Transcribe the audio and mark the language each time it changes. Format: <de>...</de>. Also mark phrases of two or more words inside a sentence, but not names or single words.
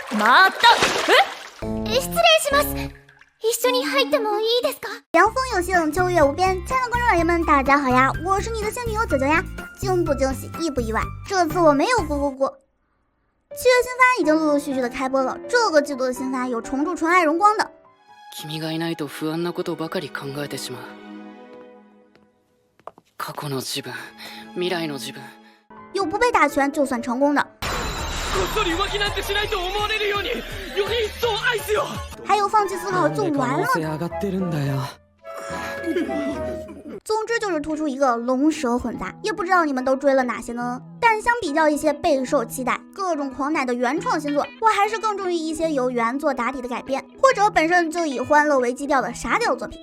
<ja>また失礼します。一緒に入ってもいいですか？</ja> <zh>凉风有幸，秋月无边。亲爱的观众老爷们，大家好呀！我是你的仙女友九九呀。惊不惊喜，意不意外？这次我没有咕咕咕。7月新番已经陆陆续续的开播了，这个季度的新番有重铸纯爱荣光的。</zh> <ja>君がいないと不安なことばかり考えてしまう。過去の自分、未来の自分。</ja> <zh>有不被打拳就算成功的。</zh> <ja>こっそり浮気なんてしないと思われるように、より一層愛すよ。</ja> <zh>还有放弃思考就完了。总之就是突出一个龙蛇混杂，也不知道你们都追了哪些呢？但相比较一些备受期待、各种狂奶的原创新作，我还是更重于一些由原作打底的改编，或者本身就以欢乐为基调的傻屌作品。</zh>